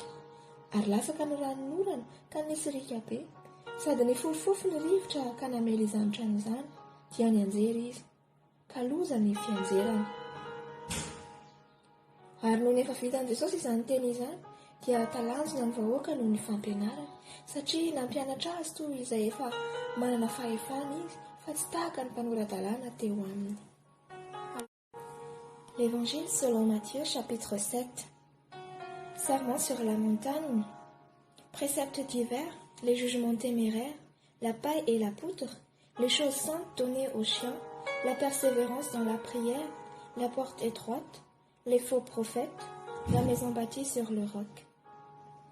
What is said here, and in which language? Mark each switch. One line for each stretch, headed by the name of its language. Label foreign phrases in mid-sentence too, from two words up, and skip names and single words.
Malagasy: Ary lasaka ny ranonorana ka nisy rika be, sady nifofofo ny rivotra ka namely izany trano izany, dia nianjery izy, ka loza ny fianjerany. Ary noho nefa vitan'i Jesosy izany teny izany, dia talanjona ny vahoaka noho ny fampianarana, satria nampianatra azy toy izay efa manana fahefana izy, fa tsy tahaka ny mpanorandalàna teo aminy.
French: L'Évangile selon Matthieu, chapitre 7. Sermon sur la montagne, préceptes divers, les jugements téméraires, la paille et la poudre, les choses saintes données aux chiens, la persévérance dans la prière, la porte étroite, les faux prophètes, la maison bâtie sur le roc.